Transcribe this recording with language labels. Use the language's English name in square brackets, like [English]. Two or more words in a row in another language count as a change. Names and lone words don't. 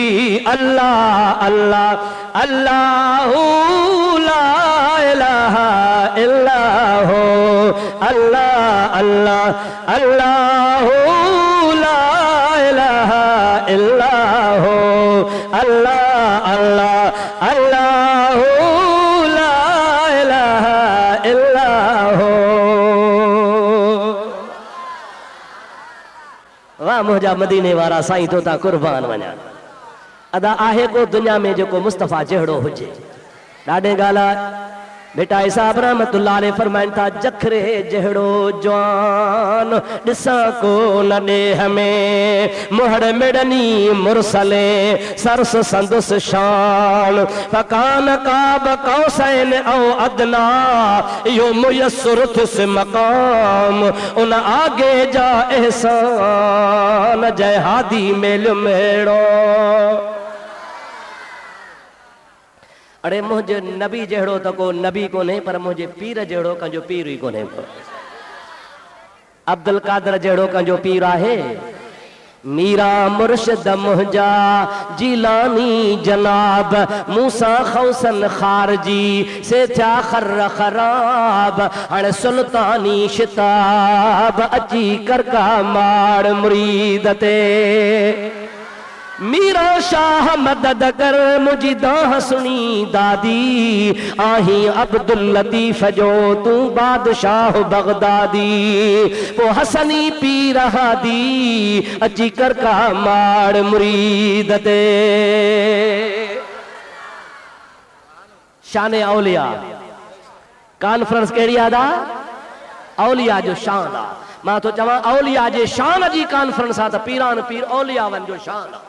[Arabic] الله الله الله لا إله إلا الله, الله الله الله لا إله إلا الله, الله الله الله لا إله إلا الله. [Sindhi] वाह मुझा मदीने वारा साईं तो ता कुर्बान वञा। अदा आहे को दुनिया में जो मुस्तफ़ा जहिड़ो हुजे। ॾाढे ॻाल्हि बेटा इसाब [Arabic] رحمة الله عليه [Sindhi] फरमाइनि था जखरे जहिड़ो जवान ॾिसां को न ॾेह में मुहड़ मिड़नी मुरसले सरस संदुस शान फकान [Arabic] قاب قوسين أو أدنى [Sindhi] यो मुयस्सर थिस मकाम उन आगे जा एहसान जय हादी मेल मेड़ो। अरे मुझे नबी जहिड़ो तो को नबी कोन्हे पर मुझे पीर जहिड़ो कंहिंजो पीर ही कोन्हे। अब्दुल कादर जहिड़ो कंहिंजो पीर आहे। मीरा मुर्शिद मुंहिंजा जीलानी जनाब मूसा खौसन खारजी से थिया खर खराब हाणे सुल्तानी शिताब अची करका माड़ मुरीद ते। मीरा शाह मदद कर मुझी दाह सुनी दादी आही अब्दुल लतीफ जो तू बादशाह बगदादी वो हसनी पीर हादी अची कर का माड़ मुरीद ते। शान औलिया कॉन्फ्रेंस कहिड़ी आदा औलिया जो शान आ। मां तो चवां औलिया जे शान जी कॉन्फ्रेंस आ त पीरान पीर औलियावन जो शान आ।